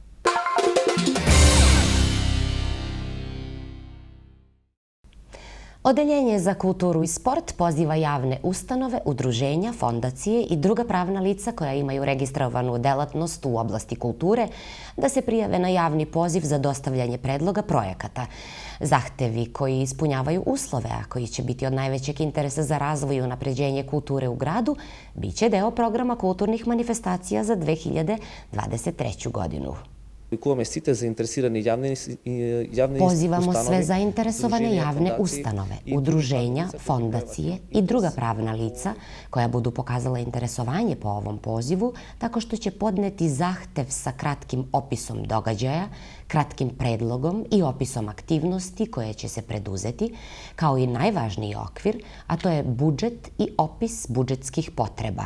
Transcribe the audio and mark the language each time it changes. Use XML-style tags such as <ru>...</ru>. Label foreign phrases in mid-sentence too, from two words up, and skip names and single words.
<sr>Odeljenje za kulturu i sport poziva javne ustanove, udruženja, fondacije i druga pravna lica koja imaju registrovanu delatnost u oblasti kulture da se prijave na javni poziv za dostavljanje predloga projekata. Zahtevi koji ispunjavaju uslove, a koji će biti od najvećeg interesa za razvoj i unapređenje kulture u gradu, bit će deo programa kulturnih manifestacija za 2023. godinu.</sr> <mk>Прикуваме сите заинтересирани javne</mk> <sr>Pozivamo ustanove, sve zainteresovane udruženja, javne fondacije ustanove, i udruženja, druge fondacije i druga pravna lica koja budu pokazala interesovanje po ovom pozivu tako što će podneti zahtev sa kratkim opisom događaja, kratkim predlogom i opisom aktivnosti koje će se preduzeti, kao i najvažniji okvir, a to je budžet i opis budžetskih potreba.</sr>